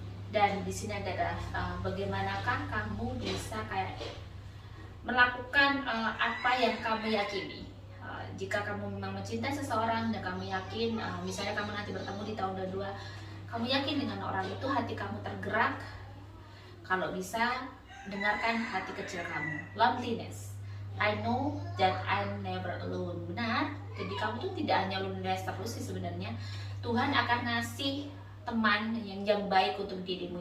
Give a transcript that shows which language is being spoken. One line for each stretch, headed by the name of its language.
Indonesian: Dan di sini adalah bagaimanakah kamu bisa kayak melakukan apa yang kamu yakini. Jika kamu memang mencintai seseorang dan kamu yakin, misalnya kamu nanti bertemu di tahun 22, kamu yakin dengan orang itu, hati kamu tergerak. Kalau bisa, dengarkan hati kecil kamu.
English: Loneliness, I know that I'm never alone.
Indonesian: Benar, jadi kamu tuh tidak hanya loneliness terus sih sebenarnya. Tuhan akan ngasih teman yang baik untuk dirimu.